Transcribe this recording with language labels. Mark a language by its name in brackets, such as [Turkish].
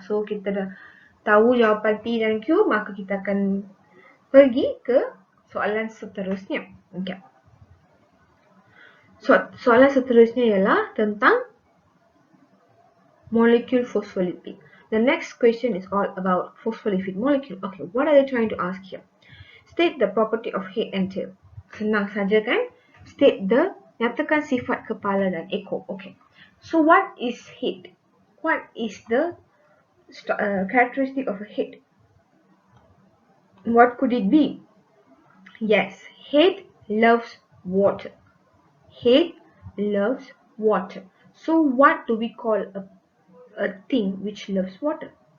[Malay] So, kita dah tahu jawapan P dan Q, maka kita akan pergi ke soalan seterusnya. Okey. Soalan seterusnya ialah tentang molecule phospholipid. [English] The next question is all about phospholipid molecule. Okay, what are they trying to ask here? State the property of head and tail. [Malay] Senang saja kan? Nyatakan sifat kepala dan ekor. [English] Okay. So what is head? What is the characteristic of a head? What could it be? Yes, head loves water. Head loves water. So what do we call a thing which loves water?